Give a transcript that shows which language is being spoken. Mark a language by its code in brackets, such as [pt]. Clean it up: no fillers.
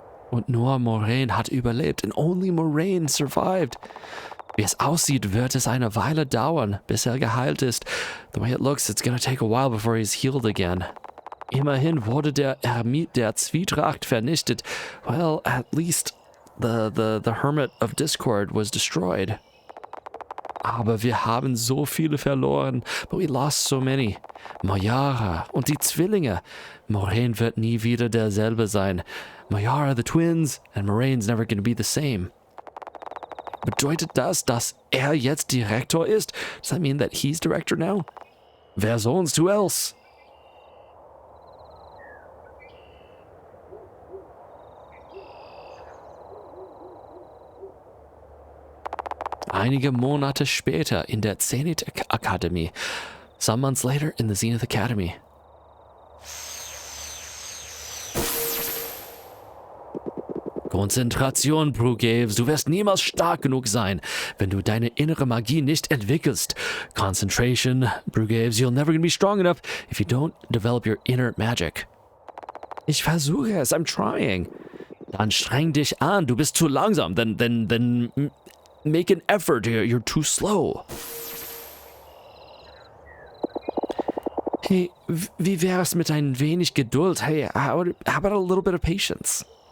[de] Und nur Moraine hat überlebt. [en] And only Moraine survived. [de] Wie es aussieht, wird es eine Weile dauern, bis er geheilt ist. [en] The way it looks, it's gonna take a while before he's healed again. [de] Immerhin wurde der Eremit der Zwietracht vernichtet. [en] Well, at least the Hermit of Discord was destroyed. [de] Aber wir haben so viele verloren. [en] But we lost so many. [de] Mojara und die Zwillinge. Moraine wird nie wieder derselbe sein. [en] Mojara, the twins, and Moraine's never gonna be the same. [de] Bedeutet das, dass er jetzt Direktor ist? [en] Does that mean that he's director now? [de] Wer sonst? [en] Who else? [de] Einige Monate später in der Zenith Academy. [en] Some months later in the Zenith Academy. [de] Konzentration, Brugaves. Du wirst niemals stark genug sein, wenn du deine innere Magie nicht entwickelst. [en] Concentration, Brugaves. You're never gonna be strong enough if you don't develop your inner magic. [de] Ich versuche es. [en] I'm trying. [de] Dann streng dich an. Du bist zu langsam. [en] Then make an effort. You're too slow. [de] Hey, wie wäre es mit ein wenig Geduld? [en] Hey, how about a little bit of patience?